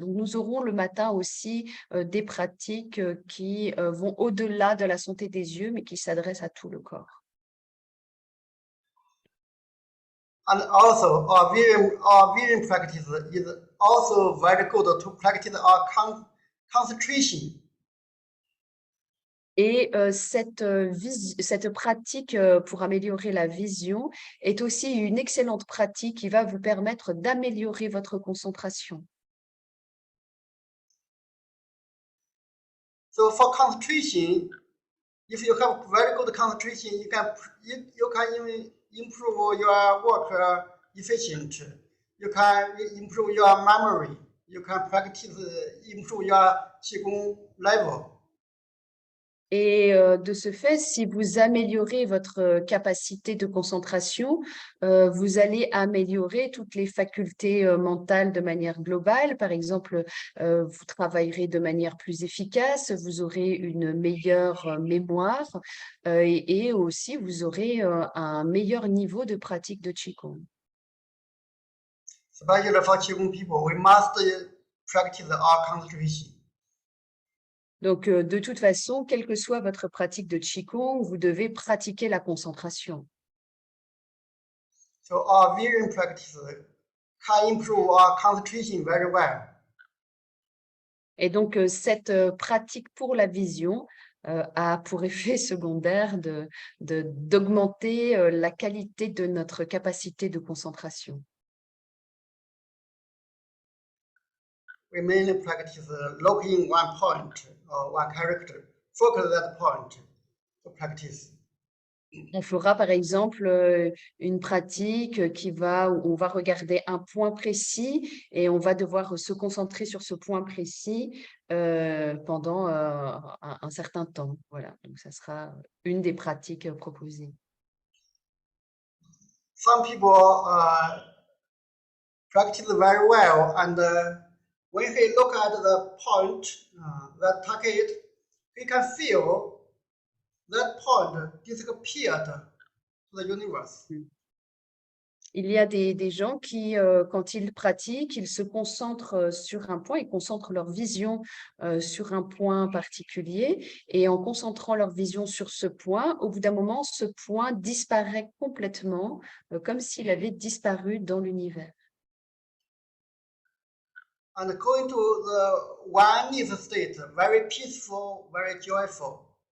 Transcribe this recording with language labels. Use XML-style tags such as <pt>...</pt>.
<fr>Donc, nous aurons le matin aussi des pratiques qui vont au-delà de la santé des yeux, mais qui s'adressent à tout le corps.</fr> <en>And also our vision practice is also very good to practice our concentration.</en> <fr>Et cette pratique pour améliorer la vision est aussi une excellente pratique qui va vous permettre d'améliorer votre concentration.</fr> <en>So for concentration, if you have very good concentration, you can even improve your work efficiency. You can improve your memory. You can practice improve your qigong level.</en> <fr>Et de ce fait, si vous améliorez votre capacité de concentration, vous allez améliorer toutes les facultés mentales de manière globale. Par exemple, vous travaillerez de manière plus efficace, vous aurez une meilleure mémoire et aussi vous aurez un meilleur niveau de pratique de Qigong.</fr> <en>Especially for qigong people, we must practice our concentration.</en> <fr>Donc, de toute façon, quelle que soit votre pratique de Qigong, vous devez pratiquer la concentration.</fr> <en>So our vision practice can improve our concentration very well.</en> <fr>Et donc, cette pratique pour la vision a pour effet secondaire d'augmenter la qualité de notre capacité de concentration.</fr> <en>We mainly practice looking one point or one character, focus that point to practice.</en> <fr>On fera par exemple une pratique où on va regarder un point précis et on va devoir se concentrer sur ce point précis pendant un certain temps. Voilà, donc ça sera une des pratiques proposées.</fr> <en>Some people practice very well, and when he look at the point, that target, he can feel that point disappeared to the universe.</en> <fr>Il y a des gens qui, quand ils pratiquent, ils se concentrent sur un point, ils concentrent leur vision sur un point particulier. Et en concentrant leur vision sur ce point, au bout d'un moment, ce point disparaît complètement, comme s'il avait disparu dans l'univers.</fr> <en>And going to the oneness state, very peaceful, very joyful.</en>